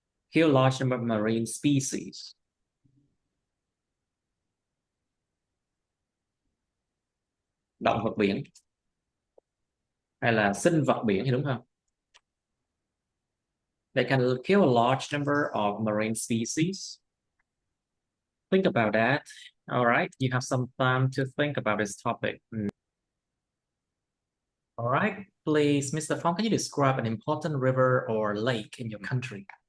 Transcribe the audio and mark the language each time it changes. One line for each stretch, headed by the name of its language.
English: Kill large number of marine species.
Vietnamese: Động vật biển hay là sinh vật biển thì đúng không?
English: They can kill a large number of marine species. Think about that. All right, you have some time to think about this topic. All right, please, Mr. Phong, can you describe an important river or lake in your country?